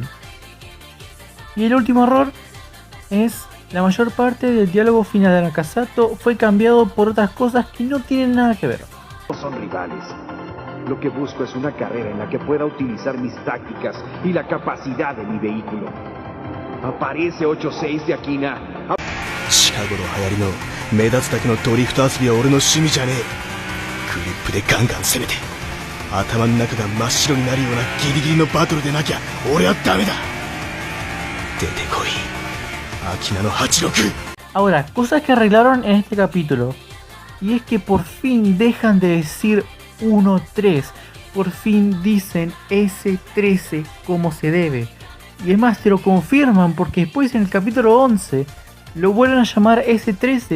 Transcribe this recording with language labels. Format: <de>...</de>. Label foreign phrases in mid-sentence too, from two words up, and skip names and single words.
<es>Y el último error es la mayor parte del diálogo final de Nakasato fue cambiado por otras cosas que no tienen nada que ver. Son rivales. Lo que busco es una carrera en la que pueda utilizar mis tácticas y la capacidad de mi vehículo. Aparece 86 de Akina.</es> <ja>近頃流行りの目立つだけのドリフト遊びは俺の趣味じゃねえ。グリップでガンガン攻めて頭の中が真っ白になるようなギリギリのバトルでなきゃ俺はダメだ。出てこい、Akina no 86。</ja> <es>Ahora, cosas que arreglaron en este capítulo. Y es que por fin dejan de decir 1-3. Por fin dicen S13 como se debe. Y es más, te lo confirman porque después en el capítulo 11 lo vuelven a llamar S13.</es>